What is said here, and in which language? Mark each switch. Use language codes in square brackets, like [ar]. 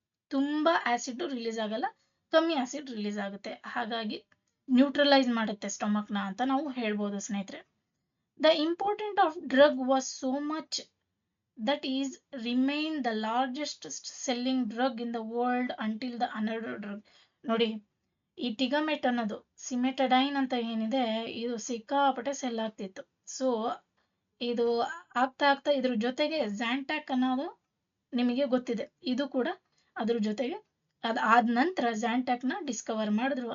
[kn] ತುಂಬಾ acid release ಆಗಲ್ಲ, ಕಮ್ಮಿ ಆಸಿಡ್ ರಿಲೀಸ್ ಆಗುತ್ತೆ. ಹಾಗಾಗಿ ನ್ಯೂಟ್ರಲೈಸ್ ಮಾಡುತ್ತೆ ಸ್ಟೊಮಕ್ನ ಅಂತ ನಾವು ಹೇಳ್ಬೋದು ಸ್ನೇಹಿತರೆ. [en] The importance of drug was so much that is remained the largest selling drug in the world until the another drug. [kn] ನೋಡಿ, ಈ ಟಿಗಾಮೆಟ್ ಅನ್ನೋದು ಸಿಮೆಟಡೈನ್ ಅಂತ ಏನಿದೆ, ಇದು ಸಿಕ್ಕಾಪಟ್ಟೆ ಸೆಲ್ ಆಗ್ತಿತ್ತು. ಸೊ ಇದು ಆಗ್ತಾ ಇದ್ರ ಜೊತೆಗೆ ಝ್ಯಾಂಟ್ಯಾಕ್ ಅನ್ನೋದು ನಿಮಗೆ ಗೊತ್ತಿದೆ, ಇದು ಕೂಡ ಅದ್ರ ಜೊತೆಗೆ ಅದಾದ ನಂತರ ಝ್ಯಾಂಟ್ಯಾಕ್ ನ ಡಿಸ್ಕವರ್ ಮಾಡಿದ್ರು.